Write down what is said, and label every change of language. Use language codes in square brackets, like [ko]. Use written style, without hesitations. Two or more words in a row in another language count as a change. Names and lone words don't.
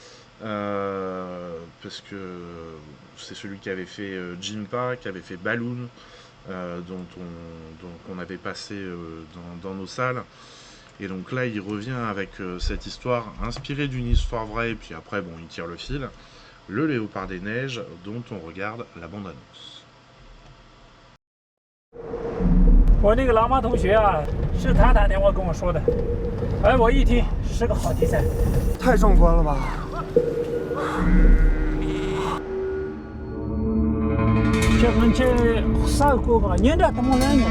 [fr] Parce que c'est celui qui avait fait Jinpa, qui avait fait Balloon, dont on avait passé dans nos salles. Et donc là, il revient avec cette histoire inspirée d'une histoire vraie, et puis après, il tire le fil. Le Léopard des Neiges, dont on regarde la bande-annonce. [zh] 我那个喇嘛同学啊，是他打电话跟我说的，哎，我一听是个好题材。太壮观了吧！这三个吧，年代怎么来呢？